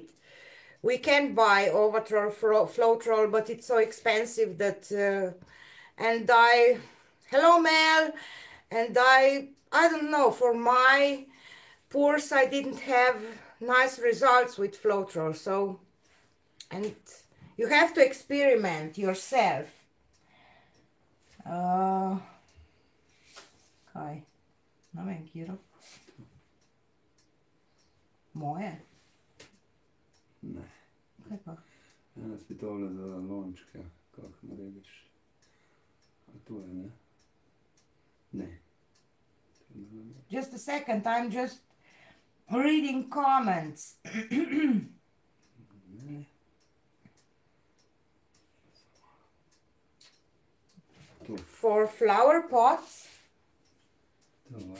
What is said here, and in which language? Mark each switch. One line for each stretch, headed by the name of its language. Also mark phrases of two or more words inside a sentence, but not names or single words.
English: We can buy Ovatrol Floetrol, but it's so expensive that and hello Mel, and I don't know, for my pours I didn't have nice results with Floetrol. So, and you have to experiment yourself.
Slovenian: Kaj? Na vem, Kiro. Moje? Ne. Kaj pa? Ena si tole za lončke, kako narediš. A to je, ne? Ne.
English: Just a second, I'm just reading comments.
Slovenian: Ne. To.
English: For flower pots.
Slovenian: To, ne.